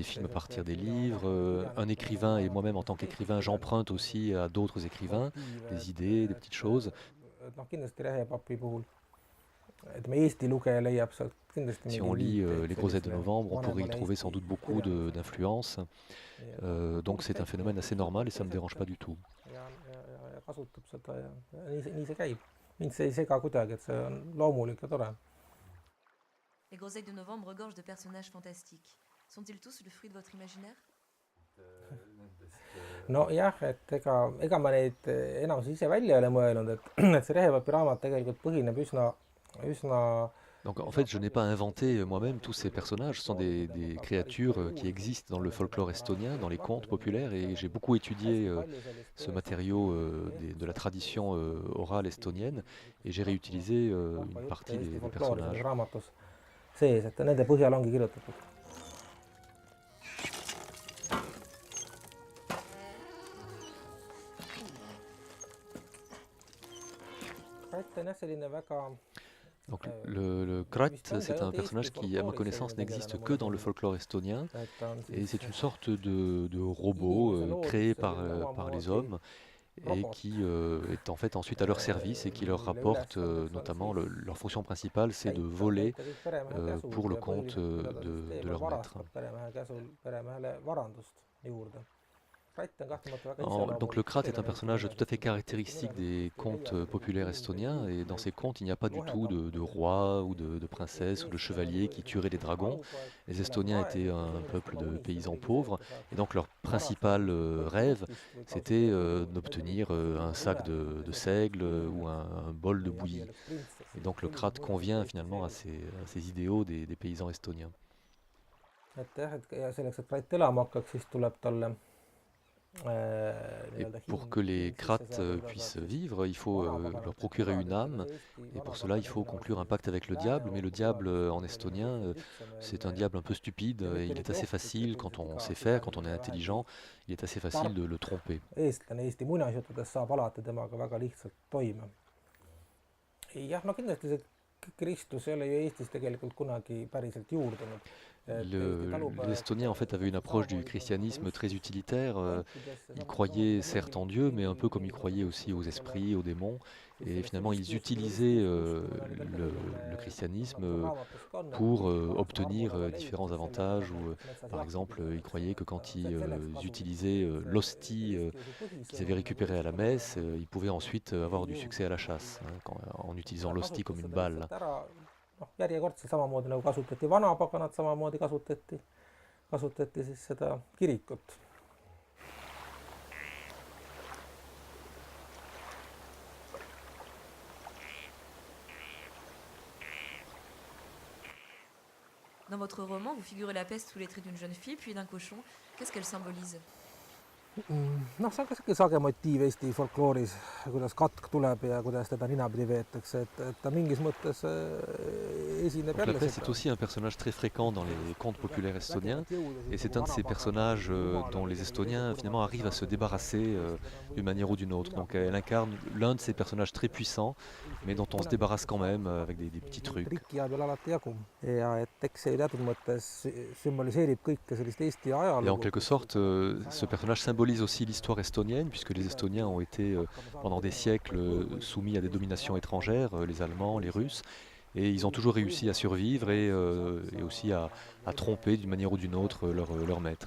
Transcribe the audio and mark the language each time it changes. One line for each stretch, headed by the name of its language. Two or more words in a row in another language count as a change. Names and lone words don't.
French: fait des films à
Estonian: üksteisest,
French: partir
Estonian: et
French: des
Estonian: mina omalt
French: livres.
Estonian: poolt
French: Un
Estonian: kirjanikuna olen
French: écrivain, et moi-même en
Estonian: laenanud
French: tant
Estonian: teistest
French: qu'écrivain, j'emprunte
Estonian: kirjanikest
French: aussi à d'autres écrivains
Estonian: motiive,
French: des idées, des petites choses.
Estonian: et noh, kindlasti Rehepapi puhul, ütleme Eesti lugeja leiab sealt kindlasti
French: Si on
Estonian: mingeid
French: lit
Estonian: viiteid
French: Les groseilles de
Estonian: sellisele
French: novembre, on pourrait y
Estonian: vanemale
French: trouver sans
Estonian: Eesti
French: doute beaucoup
Estonian: kirjandusele.
French: d'influences.
Estonian: nii et noh,
French: Donc
Estonian: kultuurist
French: c'est un
Estonian: käibki
French: phénomène assez normal et ça me dérange
Estonian: teised
French: pas du tout.
Estonian: ja kasutab seda ja nii see käib. Mind see ei sega kuidagi, et see on loomulik ja tore.
French: Les Groseilles de Novembre regorgent de personnages fantastiques. Sont-ils tous le fruit de votre imaginaire? Nojah, et ega ma neid enamus ise välja ei ole mõelnud, et see Rehepapi raamat tegelikult põhineb üsna Donc en fait, je n'ai pas inventé moi-même tous ces personnages. Ce sont des créatures qui existent dans le folklore estonien, dans les contes populaires, et j'ai beaucoup étudié
Estonian: hästi palju sellist
French: ce
Estonian: tõesti
French: matériau de la
Estonian: ehtsat
French: tradition orale estonienne, et j'ai réutilisé une
Estonian: rahvajutte
French: partie
Estonian: Eesti
French: des
Estonian: folkloori selles
French: personnages.
Estonian: raamatus sees, et nende põhjal ongi kirjutatud. Kratt on jah selline väga
French: Donc le Krat, c'est un personnage qui, à ma connaissance, n'existe que dans le folklore estonien,
Estonian: et ta on et siis
French: c'est une sorte de robot
Estonian: inimese loodud
French: créé
Estonian: selline
French: par les
Estonian: omamoodi
French: hommes, et
Estonian: robot,
French: qui est en fait ensuite à leur service et qui leur
Estonian: mille
French: rapporte
Estonian: ülesandeks on
French: notamment
Estonian: siis
French: leur fonction principale, c'est de
Estonian: täita
French: voler
Estonian: kõik peremehe käsud
French: pour le
Estonian: ja
French: compte
Estonian: põhiliselt, mida ta siis
French: de
Estonian: teeb,
French: leur maître.
Estonian: varastab peremehe käsul peremehele varandust juurde.
French: Donc le Krat est un personnage tout à fait caractéristique des contes populaires estoniens, et dans ces contes il n'y a pas du tout de roi ou de princesse ou de chevalier qui tuerait des dragons. Les Estoniens étaient un peuple de paysans pauvres, et donc leur principal rêve c'était d'obtenir un sac de seigle ou un bol de bouillie. Et donc le Krat convient finalement à ces idéaux des paysans estoniens.
Estonian: et jah, et ja selleks, et kratt elama hakkaks, siis tuleb talle
French: Et
Estonian: nii-öelda
French: pour
Estonian: hing
French: que les
Estonian: hing sisse
French: krattes
Estonian: seada, mida saab
French: puissent
Estonian: siis
French: vivre, il faut leur procurer une âme, et pour cela il faut conclure un pacte avec le diable. Mais le diable en estonien, c'est un diable un peu stupide, et il est assez facile, quand on sait faire, quand on est intelligent, il est assez facile de le tromper.
Estonian: eestlane Eesti muinasjuttudes saab alati temaga väga lihtsalt toime. jah, no kindlasti see Kristus ei ole ju Eestis tegelikult kunagi päriselt juurdunud.
French: Les Estoniens en fait avaient une approche du christianisme très utilitaire. Ils croyaient certes en Dieu, mais un peu comme ils croyaient aussi aux esprits, aux démons. Et finalement, ils utilisaient le christianisme pour obtenir différents avantages. Ou, par exemple, ils croyaient que quand ils utilisaient l'hostie qu'ils avaient récupérée à la messe, ils pouvaient ensuite avoir du succès à la chasse, hein, en utilisant l'hostie comme une balle.
Estonian: Noh, järjekordselt samamoodi nagu kasutati vanapaganat, samamoodi kasutati siis seda kirikut.
French: Dans votre roman, vous figurez la peste sous les traits d'une jeune fille, puis d'un cochon. Qu'est-ce qu'elle symbolise?
Estonian: Noh, see on ka siuke sage motiiv Eesti folklooris, kuidas katk tuleb ja kuidas teda ninapidi veetakse, et ta mingis mõttes esineb
French: Donc la
Estonian: jälle
French: peste est aussi un personnage très fréquent dans les contes populaires estoniens, et c'est un de ces personnages dont les Estoniens finalement arrivent à se débarrasser d'une manière ou d'une autre. Donc elle incarne l'un de ces personnages très puissants, mais dont on se débarrasse quand même avec des petits trucs.
Estonian: triki abil alati jagu. Ja et eks see teatud mõttes sümboliseerib kõike sellist Eesti
French: Et en
Estonian: ajalugu.
French: quelque sorte, ce personnage symbolise aussi l'histoire estonienne, puisque les Estoniens ont été pendant des siècles soumis à des dominations étrangères, les Allemands, les Russes, et ils ont toujours réussi à survivre et aussi à tromper d'une manière ou d'une autre leur maître.